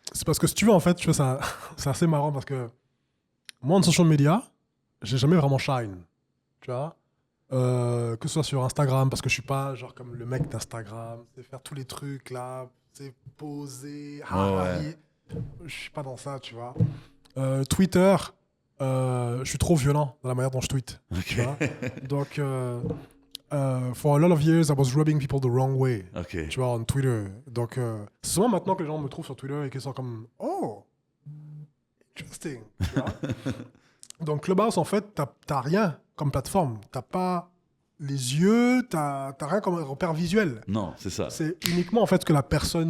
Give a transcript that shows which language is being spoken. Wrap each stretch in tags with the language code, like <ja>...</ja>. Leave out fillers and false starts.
<fr>C'est parce que si tu veux, en fait, tu vois, ça, c'est assez marrant parce que moi, en social media, j'ai jamais vraiment shine. Tu vois. Que ce soit sur Instagram, parce que je suis pas genre comme le mec d'Instagram, c'est faire tous les trucs là, c'est poser, ouais. je suis pas dans ça, tu vois. Twitter, je suis trop violent dans la manière dont je tweete. Tu vois.</fr> <en>Donc, for a lot of years, I was rubbing people the wrong way. OK.</en> <fr>Tu vois,</fr> <en>on Twitter.</en> <fr>Donc, c'est souvent maintenant que les gens me trouvent sur Twitter et qu'ils sont comme «</fr> <en>Oh, interesting.</en> <fr>» Tu vois. Donc, Clubhouse, en fait, t'as rien comme plateforme. T'as pas les yeux, t'as rien comme repère visuel. Non, c'est ça. C'est uniquement, en fait, ce que la personne</fr>